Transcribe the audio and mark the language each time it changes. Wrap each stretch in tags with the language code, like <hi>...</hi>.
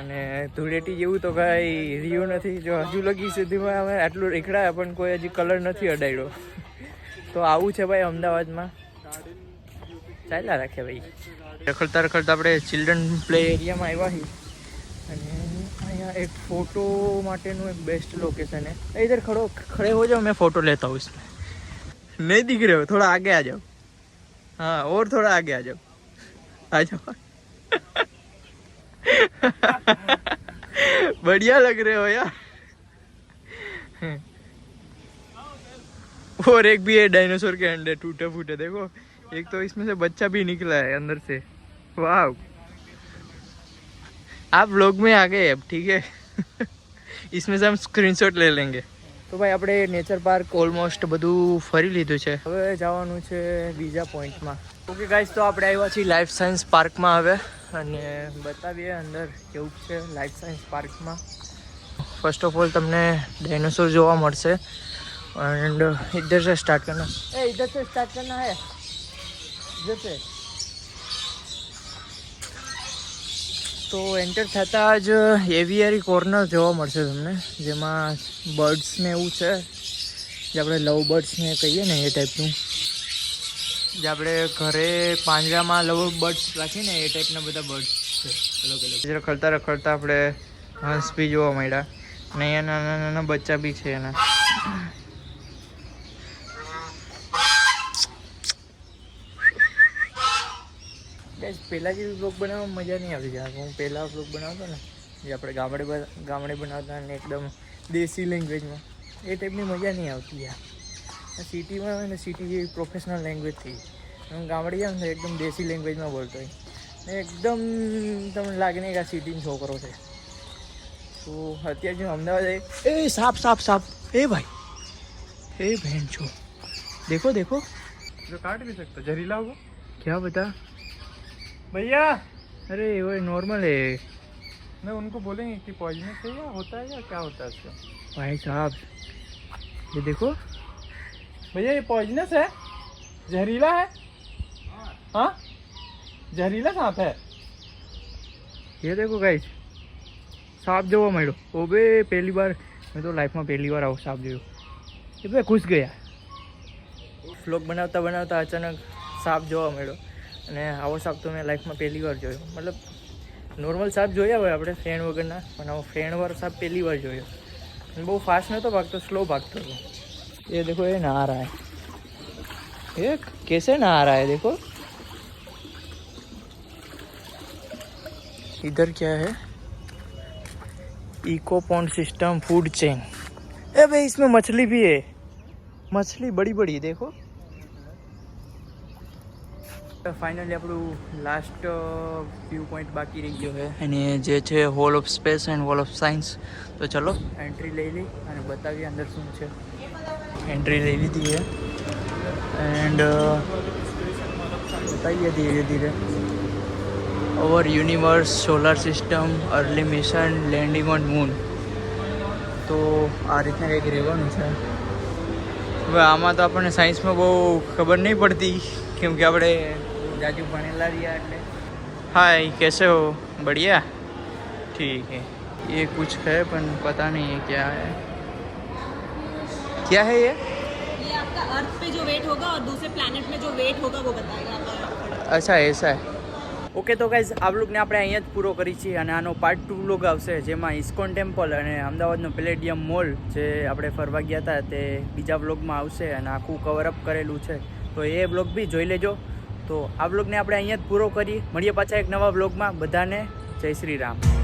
<gu>અને ધૂળેટી જેવું તો કાંઈ રહ્યું નથી, જો હજુ લગી સુધીમાં અમે આટલું રેખડાયા પણ કોઈ હજી કલર નથી અડાડ્યો. તો આવું છે ભાઈ અમદાવાદમાં, ચાલ્યા રાખે ભાઈ. રખડતા રખડતા આપણે ચિલ્ડ્રન પ્લે એરિયામાં આવ્યા છીએ અને અહીંયા એક फोटो માટેનું એક બેસ્ટ લોकेशन है.</gu> <hi>इधर खड़े हो जाओ, मैं फोटो लेता हूँ इसमें. नहीं दिख रहे हो, थोड़ा आगे आ जाओ. हाँ और थोड़ा आगे आ जाओ, आ जाओ. बढ़िया लग रहे हो यार. और एक भी है डायनासोर के अंडे टूटे फूटे, देखो एक तो इसमें से बच्चा भी निकला है अंदर से. वाह, आप व्लॉग में आ गए अब, ठीक है. इसमें से हम स्क्रीनशॉट ले लेंगे.</hi> <gu>તો ભાઈ આપણે નેચર પાર્ક ઓલમોસ્ટ બધું ફરી લીધું છે, હવે જવાનું છે બીજા પોઈન્ટમાં. ઓકે ગાઈસ, તો આપણે આવ્યા છીએ લાઈફ સાયન્સ પાર્કમાં હવે, અને બતાવીએ અંદર કેવું છે લાઈફ સાયન્સ પાર્કમાં. ફર્સ્ટ ઓફ ઓલ તમને डायनासोर જોવા મળશે.</gu> <hi>एंड इधर से स्टार्ट करना, इधर से स्टार्ट करना है, इधर से.</hi> <gu>તો એન્ટર થતાં જ એવિયરી કોર્નર જોવા મળશે તમને, જેમાં બર્ડ્સ ને એવું છે, જે આપણે લવ બર્ડ્સ ને કહીએ ને એ ટાઈપનું, જે આપણે ઘરે પાંજરામાં લવ બર્ડ્સ રાખીએ ને એ ટાઈપના બધા બર્ડ્સ છે અલગ અલગ. રખડતા રખડતા આપણે હંસ બી જોવા મળ્યા, અને અહીંયા નાના નાના બચ્ચા બી છે એના. પહેલાં જેવી બ્લોગ બનાવવામાં મજા નહીં આવતી. જ્યારે હું પહેલાં બ્લોગ બનાવતો ને, જે આપણે ગામડે બનાવતા ને એકદમ દેશી લેંગ્વેજમાં, એ ટાઈપની મજા નહીં આવતી યાર. સિટીમાં હોય ને સિટી જેવી પ્રોફેશનલ લેંગ્વેજ થઈ, હું ગામડે જાઉં ને એકદમ દેશી લેંગ્વેજમાં બોલતો હોય ને એકદમ તમને લાગે નહીં કે આ સિટીનો છોકરો છે. તો અત્યારે જો અમદાવાદ એ સાપ સાપ સાપ, એ ભાઈ એ બહેન છો,</gu> <hi>देखो देखो, जो काट भी सकता जहरीला होगा क्या बता भैया. अरे वो नॉर्मल है नहीं, उनको बोलेंगे कि पॉइजनस है या होता है या क्या होता है इसका. भाई साहब ये देखो भैया ये पॉइजनस है, जहरीला है. हाँ जहरीला सांप है. ये देखो गाइस, सांप</hi> <gu>જોવા મળ્યો. ઓબે પહેલી વાર, મેં તો લાઈફમાં પહેલી વાર આવો સાપ જોયો. એ બે ખુશ ગયા. વ્લોગ બનાવતા બનાવતા અચાનક સાપ જોવા મળ્યો, અને આવો સાપ તો મેં લાઈફમાં પહેલી વાર જોયો. મતલબ નોર્મલ સાપ જોયા હોય આપણે ફ્રેન્ડ વગરના, પણ આવો ફ્રેન્ડવાળો સાપ પહેલી વાર જોયો. અને બહુ ફાસ્ટ નહોતો ભાગતો, સ્લો ભાગતો હતો.</gu> <hi>ये देखो ये नहा रहा है, ये कैसे नहा रहा है देखो. इधर क्या है, eco pond system food chain. ए भाई इसमें मछली भी है, मछली बड़ी बड़ी देखो.</hi> <gu>ફાઇનલી આપણું લાસ્ટ વ્યૂ પોઈન્ટ બાકી રહી ગયો છે, અને જે છે hall of space and hall of science. તો ચલો એન્ટ્રી લઈ લઈ અને બતાવીએ અંદર શું છે. એન્ટ્રી લઈ લીધી છે એન્ડ બતાવીએ ધીરે ધીરે. Over universe, solar system, early mission, landing on moon. તો આ રીતના કંઈક રહેવાનું છે. હવે આમાં તો આપણને સાયન્સમાં બહુ ખબર નહીં પડતી, કેમ કે આપણે જાજુ ભણેલા રહ્યા એટલે.</gu> <hi>हाय कैसे हो, बढ़िया, ठीक है. ये कुछ है पर पता नहीं है क्या है. क्या है ये आपका अर्थ पे जो वेट होगा और दूसरे प्लैनेट में जो वेट होगा वो बताएगा आपका. અચ્છા એસા હે.</hi> <gu>ઓકે તો ગાઈઝ આ વ્લોગને આપણે અહીંયા જ પૂરો કરી છીએ, અને આનો પાર્ટ 2 વ્લોગ આવશે, જેમાં ઇસ્કોન ટેમ્પલ અને અમદાવાદનો પેલેડિયમ મોલ જે આપણે ફરવા ગયા હતા તે બીજા વ્લોગમાં આવશે, અને આખું કવરઅપ કરેલું છે, તો એ વ્લોગ બી જોઈ લેજો. તો આ વ્લોગને આપણે અહીંયા જ પૂરો કરી, મળીએ પાછા એક નવા વ્લોગમાં. બધાને જય શ્રી રામ.</gu>